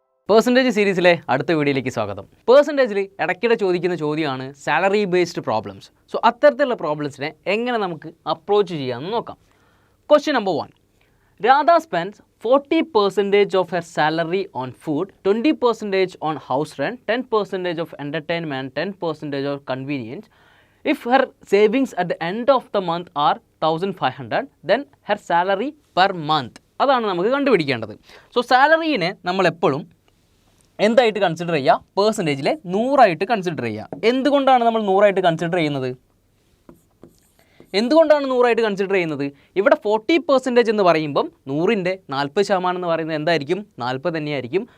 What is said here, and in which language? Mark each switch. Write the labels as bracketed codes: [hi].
[ml] Percentage സീരീസിലെ അടുത്ത വീഡിയോയിലേക്ക് സ്വാഗതം. പെർസെൻറ്റേജിൽ ഇടയ്ക്കിടെ ചോദിക്കുന്ന ചോദ്യമാണ് സാലറി ബേസ്ഡ് പ്രോബ്ലംസ്. സോ അത്തരത്തിലുള്ള പ്രോബ്ലംസിനെ എങ്ങനെ നമുക്ക് അപ്രോച്ച് ചെയ്യാമെന്ന് നോക്കാം. [en] Question number 1. Radha spends 40% of her salary on food, 20% on house rent, 10% of entertainment, 10% of convenience. If her savings at the end of the month are 1500, then her salary per month. [ml] അതാണ് നമുക്ക് കണ്ടുപിടിക്കേണ്ടത്. So സാലറീനെ നമ്മളെപ്പോഴും എന്തായിട്ട് consider ചെയ്യുക? പേഴ്സൻറ്റേജിലെ 100 consider ചെയ്യുക. എന്തുകൊണ്ടാണ് നമ്മൾ 100 consider ചെയ്യുന്നത്? എന്തുകൊണ്ടാണ് 100 കൺസിഡർ ചെയ്യുന്നത്? ഇവിടെ 40% എന്ന് പറയുമ്പം 100ൻ്റെ 40% എന്ന് പറയുന്നത് എന്തായിരിക്കും? 40 തന്നെയായിരിക്കും.